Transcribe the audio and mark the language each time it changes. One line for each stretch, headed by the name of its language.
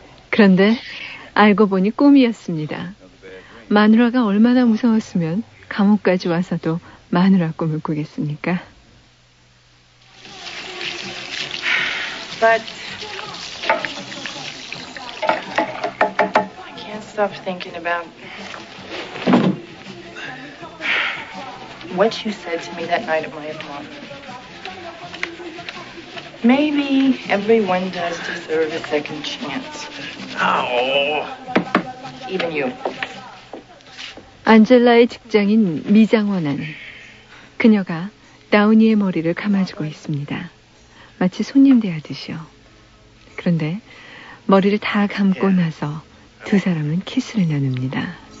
Korean: 그런데 알고 보니 꿈이었습니다. 마누라가 얼마나 무서웠으면 감옥까지 와서도 마누라 꿈을 꾸겠습니까?
English: But I can't stop thinking about what you said to me that night at my apartment. Maybe everyone does deserve a second chance. Oh. Even you.
Korean: 안젤라의 직장인 미장원한. 그녀가 다우니의 머리를 감아주고 있습니다. 마치 손님 대하듯이요. 그런데 머리를 다 감고 나서 두 사람은 키스를 나눕니다.